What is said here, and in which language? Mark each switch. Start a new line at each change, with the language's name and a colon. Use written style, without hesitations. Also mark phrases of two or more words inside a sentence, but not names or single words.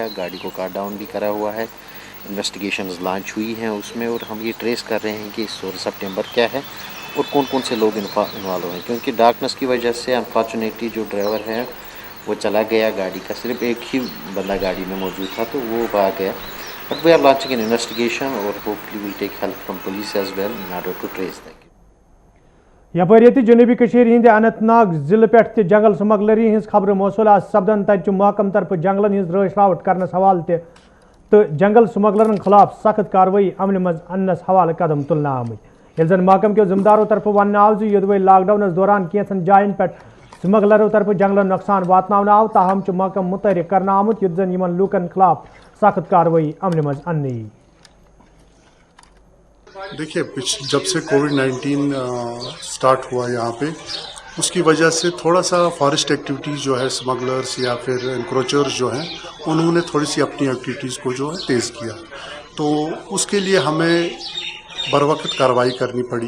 Hindi: गाड़ी को काट डाउन भी करा हुआ है, इन्वेस्टिगेशंस लॉन्च हुई हैं उसमें, और हम ये ट्रेस कर रहे हैं कि 16 सितंबर क्या है और कौन कौन से लोग इन्वॉल्व हैं। क्योंकि डार्कनेस की वजह से अनफॉर्चुनेटली जो ड्राइवर है वो चला गया, गाड़ी का सिर्फ एक ही बंदा गाड़ी में मौजूद था तो वो भाग गया।
English: But we are launching an investigation और hopefully will take help from police as well in order to trace that।
Kashmiri: यपर जनूबी कशीर हिंद अनंतनाग जिले पे जंगल स्मगलरी हज खबर मौसूल आज सपदन तत महकम तरफ जंगलन हज रश रावट करने हवाले तो जंगल स्मगलरन खिलाफ सख्त कार्रवाई अमल मज अन्नस हवाले कदम तुलना आमत। ये जन महकम के जिम्मेदारों तरफ वन आव योदवे लॉकडाउन दौरान कैंसन जायन पे स्मगलरों तरफ जंगलन नुकसान वातना आव, ताहम महकम मुतहरिक करना आमुत युत जन यमन लूकन खिलाफ सख्त कार्रवाई अमल मज अन्नी।
Hindi: देखिए, जब से कोविड-19 स्टार्ट हुआ यहाँ पे, उसकी वजह से थोड़ा सा
English: forest activities
Hindi: जो है स्मगलर्स या फिर इंक्रोचर्स जो हैं उन्होंने थोड़ी सी अपनी एक्टिविटीज़ को जो है तेज़ किया। तो उसके लिए हमें बर वक्त कार्रवाई करनी पड़ी।